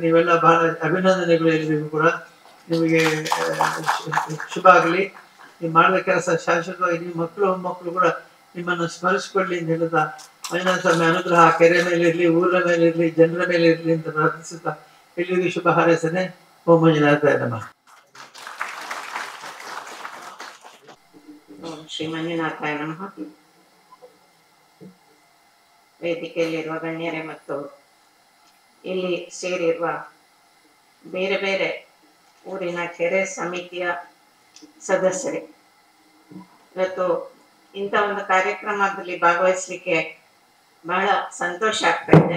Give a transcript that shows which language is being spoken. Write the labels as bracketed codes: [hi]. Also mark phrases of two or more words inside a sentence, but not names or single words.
[kn] ನೀವೆಲ್ಲ ಬಹಳ ಅಭಿನಂದನೆಗಳು ಎಲ್ಲರಿಗೂ ಕೂಡ. ನಿಮಗೆ ಶುಭ ಆಗಲಿ. ನೀವು ಮಾಡಿದ ಕೆಲಸ ಶಾಶ್ವತವಾಗಿ ನಿಮ್ಮ ಮಕ್ಕಳು ಕೂಡ ನಿಮ್ಮನ್ನು ಸ್ಮರಿಸಿಕೊಳ್ಳಿ ಅಂತ ಹೇಳ್ತಾ ಮಂಜುನಾಥ ಸ್ವಾಮಿ ಅನುಗ್ರಹ ಕೆರೆ ಮೇಲೆ ಇರಲಿ, ಊರ ಮೇಲೆ ಇರಲಿ, ಜನರ ಮೇಲೆ ಇರಲಿ ಅಂತ ಪ್ರಾರ್ಥಿಸುತ್ತಾ ಎಲ್ಲರಿಗೂ ಶುಭ ಹಾರೈಸನೆ. [sa] ಓಂ ಮಂಜುನಾಥಾಯ ನಮಃ. ಓಂ ಶ್ರೀ ಮಂಜುನಾಥಾಯ ನಮಃ. [kn] ವೇದಿಕೆಯಲ್ಲಿರುವ ಗಣ್ಯರೇ ಮತ್ತು ಇಲ್ಲಿ ಸೇರಿರುವ ಬೇರೆ ಬೇರೆ ಊರಿನ ಕೆರೆ ಸಮಿತಿಯ ಸದಸ್ಯರೇ, ಇವತ್ತು ಇಂಥ ಒಂದು ಕಾರ್ಯಕ್ರಮದಲ್ಲಿ ಭಾಗವಹಿಸಲಿಕ್ಕೆ ಬಹಳ ಸಂತೋಷ ಆಗ್ತಾ ಇದೆ.